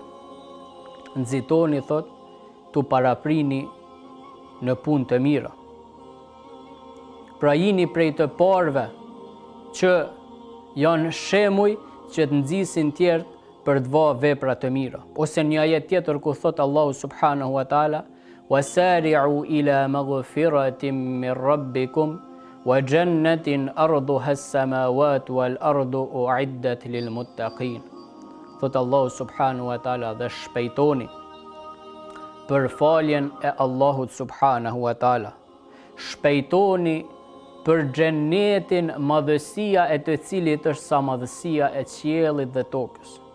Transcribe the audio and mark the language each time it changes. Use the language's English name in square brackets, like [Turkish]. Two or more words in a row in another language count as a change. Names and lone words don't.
[Albanian] Nxitoni, thot, tu paraprini në punë të mira. Pra jini prej të parëve që janë shemuj që të nxisin tjerë për të vënë vepra të mira. Ose një ajet tjetër ku thot [Arabic] Allahu سبحانه وتعالى وسارعوا إلى مغفرة من ربكم وجنة عرضها السماوات والأرض أعدت للمتقين." [Albanian] Thot Allahu [Arabic] سبحانه وتعالى, [Albanian] dhe shpejtoni për faljen e Allahut [Arabic] سبحانه وتعالى. [Albanian] Shpejtoni për xhenetin, madhësia e të cilit është sa madhësia e qiellit dhe tokës.